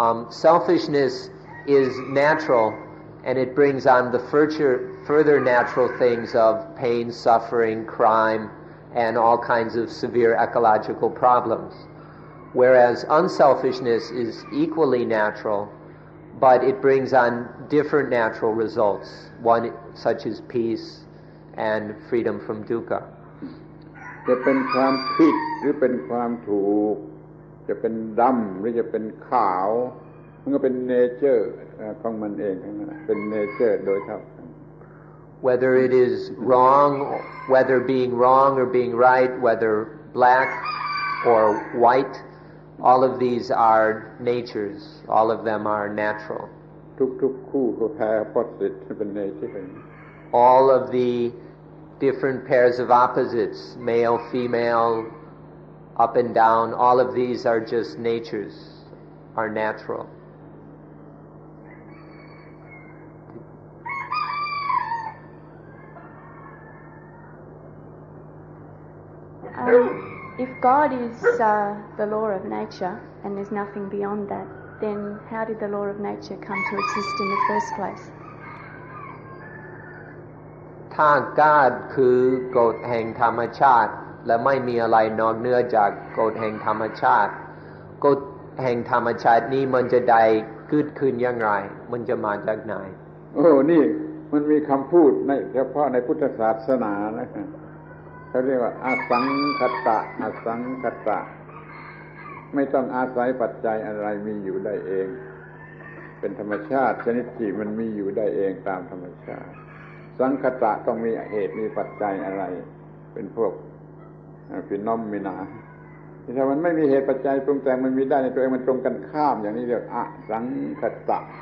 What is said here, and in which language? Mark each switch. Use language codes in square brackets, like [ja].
[en] Selfishness is natural, and it brings on the further natural things of pain, suffering, crime, and all kinds of severe ecological problems. Whereas unselfishness is equally natural, but it brings on different natural results, one such as peace and freedom from dukkha. [th] จะเป็นความผิดหรือเป็นความถูกจะเป็นดำหรือจะเป็นขาวมันก็เป็นเนเจอร์ของมันเองทั้งนั้นเป็นเนเจอร์โดยเท่ากัน [en] Whether it is wrong, whether being wrong or being right, whether black or white, all of these are natures. All of them are natural. [th] ทุกคู่ก็แพ้ opposite เป็นเนเจอร์ [en] All of the different pairs of opposites, male, female, up and down, all of these are just natures, are natural. If God is the law of nature and there's nothing beyond that, then how did the law of nature come to exist in the first place? [th] ถ้ากาดคือกฎแห่งธรรมชาติและไม่มีอะไรนอกเหนือจากกฎแห่งธรรมชาติกฎแห่งธรรมชาตินี้มันจะได้เกิดขึ้นอย่างไรมันจะมาจากไหน นี่มันมีคำพูดในเฉพาะในพุทธศาสนานะเขาเรียกว่าอสังคตะอสังคตะไม่ต้องอาศัยปัจจัยอะไรมีอยู่ได้เองเป็นธรรมชาติชนิดที่มันมีอยู่ได้เองตามธรรมชาติสังคตะต้องมีเหตุมีปัจจัยอะไรเป็นพวกฟินอมมินาถ้ามันไม่มีเหตุปัจจัยปรุงแต่งมันมีได้ในตัวเองมันตรงกันข้ามอย่างนี้เรียกอสังคตะ